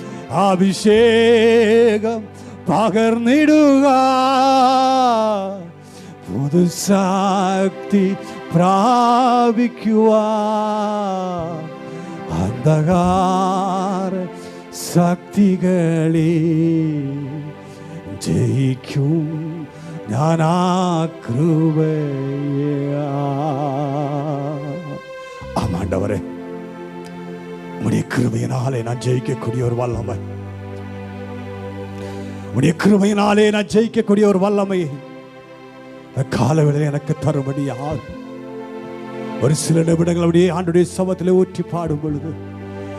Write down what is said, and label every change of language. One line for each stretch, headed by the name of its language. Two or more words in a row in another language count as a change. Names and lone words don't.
Malayalam: അഭിഷേകം പകർന്നിടുക പുതു ശക്തി പ്രാപിക്കുവാൻ അന്ധകാര ശക്തികളെ ജയിക്കും ഞാൻ ആ കൃപയാ.
Tamil: ஆமாண்டவரே, உம்முடைய கிருபையினாலே நான் ஜெயிக்கக்கூடிய ஒரு வல்லமை, உம்முடைய கிருபையினாலே நான் ஜெயிக்கக்கூடிய ஒரு வல்லமை காலவேளையில் எனக்கு தரும்படியாக ஒரு சில நிமிடங்கள் அப்படியே ஆண்டுடைய சமத்திலே ஊற்றி பாடும் பொழுது